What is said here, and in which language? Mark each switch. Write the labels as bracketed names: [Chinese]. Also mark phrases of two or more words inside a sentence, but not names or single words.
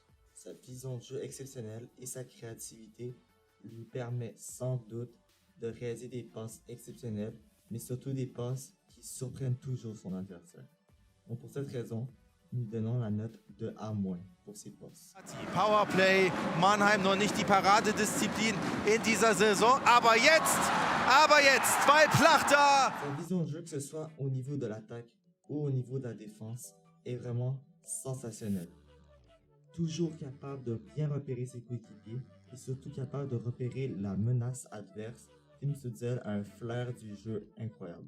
[French] Sa vision de jeu exceptionnelle et sa créativité lui permet sans doute de réaliser des passes exceptionnelles, mais surtout des passes qui surprennent toujours son adversaire. Donc pour cette raison, nous donnons la note de A- pour ses passes. [German] Powerplay, Mannheim noch nicht die Paradedisziplin in dieser Saison, aber jetzt, zwei Plachter. [French] Sa vision de jeu, que ce soit au niveau de l'attaque ou au niveau de la défense, est vraiment sensationnelle. Toujours capable de bien repérer ses coéquipiers et surtout capable de repérer la menace adverse, Tim Stützle a un flair du jeu incroyable.